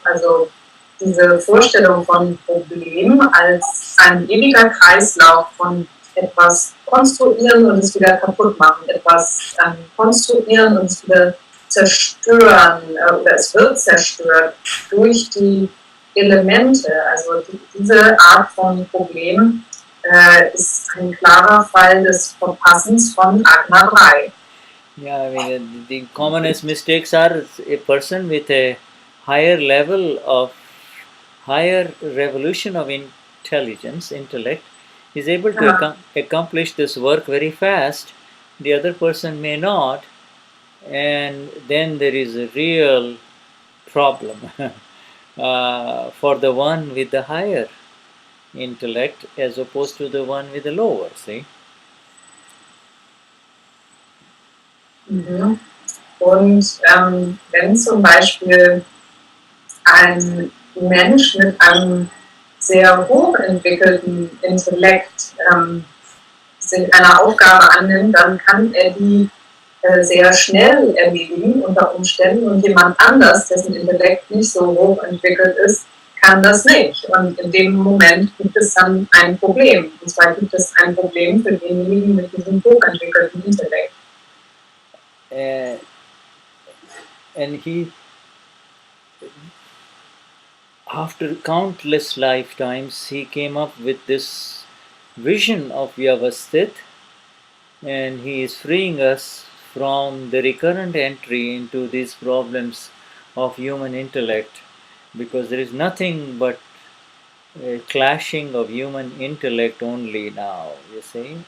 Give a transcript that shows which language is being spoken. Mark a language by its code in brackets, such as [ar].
[de] Also diese Vorstellung von Problem als ein ewiger Kreislauf von etwas konstruieren und es wieder kaputt machen, etwas konstruieren und es wieder zerstören oder es wird zerstört durch die Elemente. Also diese Art von Problem ist ein klarer Fall des Verpassens von Agna 3. [en] Yeah, I mean, the commonest mistakes are a person with a higher level of higher revolution of intelligence, intellect, is able to accomplish this work very fast. The other person may not, and then there is a real problem for the one with the higher intellect as opposed to the one with the lower, see? Mhm. [de] Und wenn zum Beispiel ein Mensch mit einem sehr hochentwickelten Intellekt sich einer Aufgabe annimmt, dann kann er die sehr schnell erledigen unter Umständen und jemand anders, dessen Intellekt nicht so hochentwickelt ist, kann das nicht. Und in dem Moment gibt es dann ein Problem. Und zwar gibt es ein Problem für denjenigen mit diesem hochentwickelten Intellekt. [en] And he, after countless lifetimes, he came up with this vision of Vyavasthit, and he is freeing us from the recurrent entry into these problems of human intellect, because there is nothing but a clashing of human intellect only now, you see.